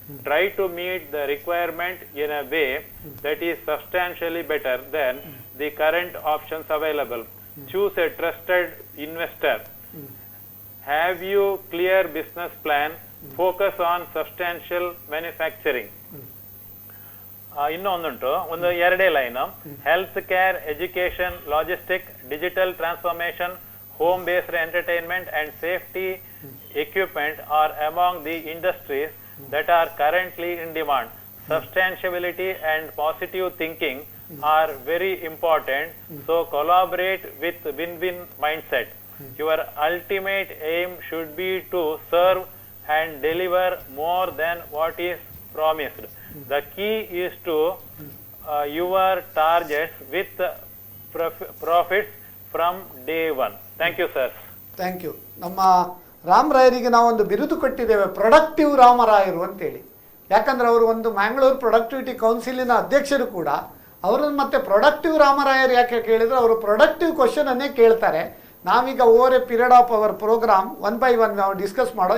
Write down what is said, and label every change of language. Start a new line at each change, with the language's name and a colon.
English: Try to meet the requirement in a way that is substantially better than the current options available. Choose a trusted investor. Have you clear business plan? Focus on substantial manufacturing.
Kannada: ಇನ್ನೊಂದುಂಟು, ಒಂದು ಎರಡೇ line.
English: Health care, education, logistic, digital transformation, home based entertainment and safety equipment are among the industries that are currently in demand. Substantiability and positive thinking are very important, so collaborate with win-win mindset. Your ultimate aim should be to serve and deliver more than what is promised. The key is to your targets with profits from day one. Thank you, sir. Thank you.
Kannada: ನಮ್ಮ ರಾಮರಾಯರಿಗೆ ನಾವೊಂದು ಬಿರುದು ಕೊಟ್ಟಿದ್ದೇವೆ, productive ರಾಮರಾಯರು ಅಂತೇಳಿ. ಯಾಕಂದ್ರೆ ಅವರು ಒಂದು Mangalore productivity ಕೌನ್ಸಿಲಿನ ಅಧ್ಯಕ್ಷರು ಕೂಡ. ಅವರನ್ನು ಮತ್ತೆ ಪ್ರೊಡಕ್ಟಿವ್ ರಾಮರಾಯರು ಯಾಕೆ ಕೇಳಿದ್ರೆ, ಅವರು ಪ್ರೊಡಕ್ಟಿವ್ ಕ್ವಶನ್ ಅನ್ನೇ ಕೇಳ್ತಾರೆ. ನಾವೀಗ
English: over a period of our programme
Kannada: 1 by 1 ನಾವು ಡಿಸ್ಕಸ್ ಮಾಡೋ.